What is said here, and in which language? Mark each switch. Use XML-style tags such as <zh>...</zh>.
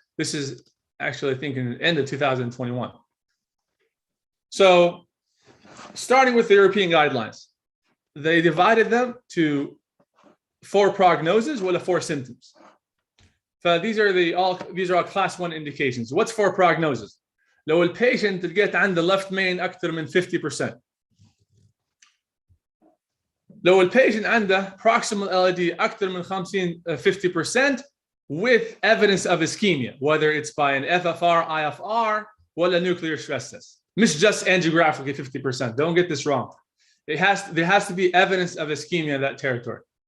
<en>This is actually, I think, in the end of 2021. So starting with the European guidelines, they divided them to 4 prognoses with 4 symptoms. So these are all class 1 indications. What's 4 prognosis?</en> <ar>لو البيشنت تلقيت عنده left main أكثر من 50%. لو البيشنت عنده</ar> <en>proximal LAD أكثر من 50% with evidence of ischemia, whether it's by an FFR, IFR, or a nuclear stress test. Not just angiographically 50%. Don't get this wrong. There has to be evidence of ischemia in that territory.</en>